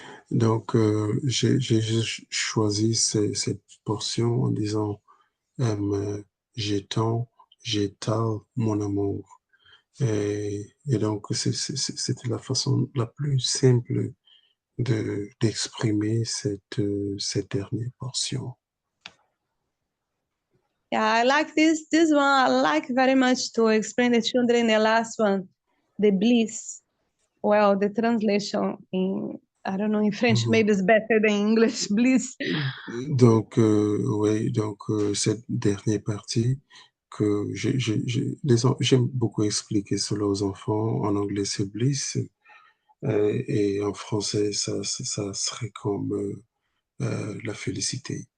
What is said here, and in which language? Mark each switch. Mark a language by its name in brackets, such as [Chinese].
[French] Donc, j'ai juste choisi cette portion en disant j'étends, j'étale mon amour. Et donc, c'était la façon la plus simple d'exprimer cette dernière portion. [English] Yeah, I like this one. I like very much to explain the children the last one, the bliss. Well, the translation in I don't know in French Mhm. maybe it's better than English. Bliss. [French] Donc, oui, donc cette dernière partie que j'aime beaucoup expliquer cela aux enfants. En anglais, c'est bliss, et en français, ça serait comme la félicité.